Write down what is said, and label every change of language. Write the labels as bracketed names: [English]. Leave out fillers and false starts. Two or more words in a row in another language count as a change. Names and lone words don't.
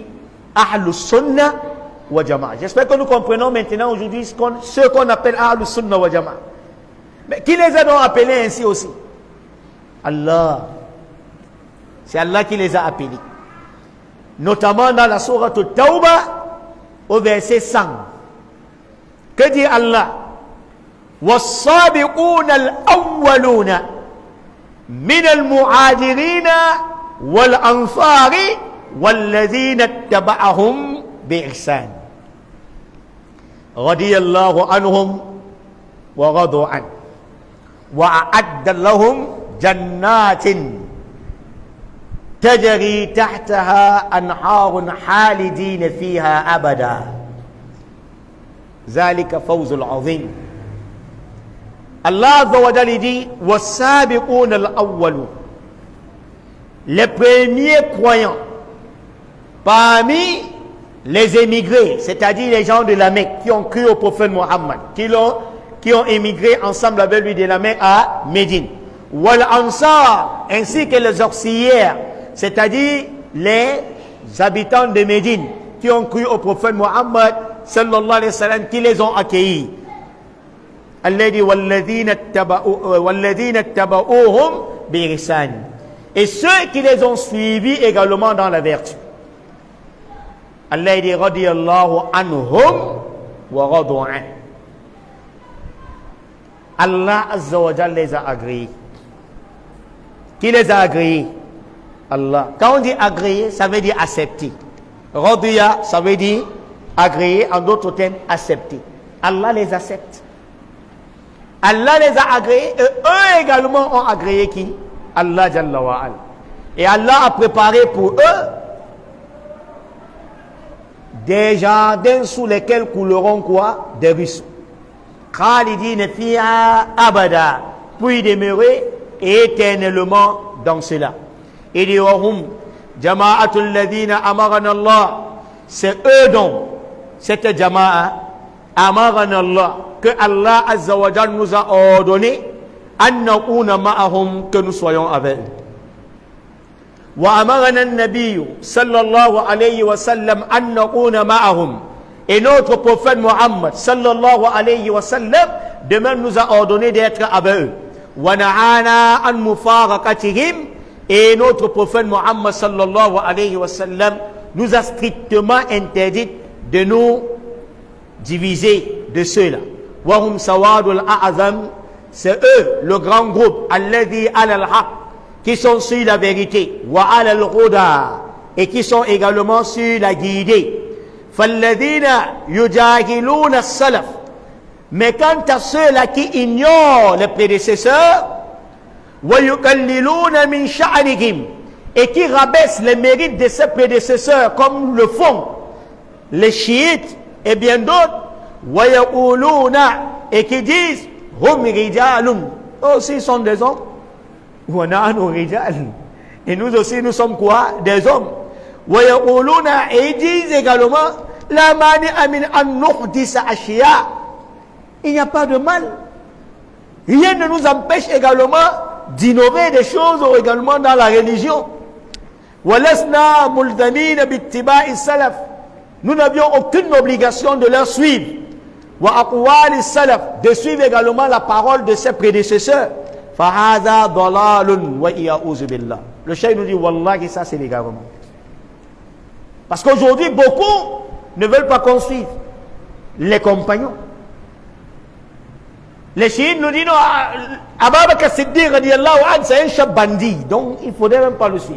[French] Ahlus Sunnah wa Jama'a. J'espère que nous comprenons maintenant aujourd'hui ce qu'on appelle Ahlus Sunnah wa Jama'a. Mais qui les a donc appelés ainsi aussi? Allah. C'est Allah qui les a appelés. Notamment dans la sourate Tawbah, au verset 100. Que dit Allah? [Arabic] والصابقون الأولون من المهاجرين والأنصار والذين اتبعهم بإحسان رضي الله عنهم ورضوا عنه وأعد لهم جنات تجري تحتها أنهار خالدين فيها أبدا ذلك فوز العظيم. الله عز وجل dit والسابقون الأولون, [French] les premiers croyants parmi les émigrés, c'est-à-dire les gens de la Mecque qui ont cru au prophète Mohammed, qui ont émigré ensemble avec lui de la Mecque à Médine, [Arabic] والأنصار, [French] ainsi que les auxiliaires, c'est-à-dire les habitants de Médine qui ont cru au prophète Mohammed [Arabic] صلى الله عليه وسلم, [French] qui les ont accueillis. [Arabic] الذي والذين اتبعوهم بإحسان, [French] et ceux qui les ont suivis également dans la vertu. [Arabic] الذي رضي الله عنهم ورضوا عن. الله عز وجل [French] les a agréés. Qui les a agréés? Allah. Quand on dit agréé, ça veut dire accepter. Radiya, ça veut dire agréé, en d'autres termes, accepter. Allah les accepte. Allah les a agréés et eux également ont agréé qui? [Arabic] الله جل وعلا. [French] Et Allah a préparé pour eux des jardins sous lesquels couleront quoi? Des ruisseaux. [Arabic] خالدين فيها أبدا, [French] pour y demeurer éternellement dans cela. Et dit [Arabic] وهم الجماعة الذين أمرنا الله, [French] c'est eux dont cette [Arabic] جماعة أمرنا الله, que الله عز وجل [French] nous a ordonné [Arabic] أن نكون معهم, [French] que nous soyons avec eux. [Arabic] وأمرنا النبي صلى الله عليه وسلم أن نكون معهم, [French] et notre prophète Mohammed [Arabic] صلى الله عليه وسلم [French] de même nous a ordonné d'être avec eux. [Arabic] ونهانا عن مفارقتهم, [French] et notre prophète Mohammed [Arabic] صلى الله عليه وسلم [French] nous a strictement interdit de nous diviser de ceux-là. [Arabic] وهم السواد الأعظم, [French] c'est eux le grand groupe [Arabic] الذي على الحق, [French] qui sont sur la vérité, [Arabic] وعلى الهدى, [French] et qui sont également sur la guidée. [Arabic] فالذين يجهلون السلف, [French] mais quant à ceux-là qui ignorent les prédécesseurs, [Arabic] ويقللون من شأنهم, [French] et qui rabaissent les mérites de ces prédécesseurs comme le font les chiites et bien d'autres, [Arabic] ويقولون, [French] et qui disent [Arabic] هم رجال, [French] aussi ils sont des hommes, [Arabic] ونحن رجال, [French] et nous aussi nous sommes quoi? Des hommes. [Arabic] ويقولون, [French] et ils disent également [Arabic] لا مانع من أن نحدث أشياء, [French] il n'y a pas de mal, rien ne nous empêche également d'innover des choses également dans la religion. [Arabic] ولسنا ملزمين باتباع السلف, [French] nous n'avions aucune obligation de leur suivre. [Arabic] وأقوال السلف, [French] de suivre également la parole de ses prédécesseurs. [Arabic] فهذا ضلال والعياذ بالله. [French] Le cheikh nous dit wallahi, ça c'est l'égarement. Parce qu'aujourd'hui beaucoup ne veulent pas qu'on suive les compagnons. Les chiites nous disent non, Abu Bakr Siddiq [Arabic] رضي الله عنه, [French] c'est un chef bandit, donc il ne faudrait même pas le suivre.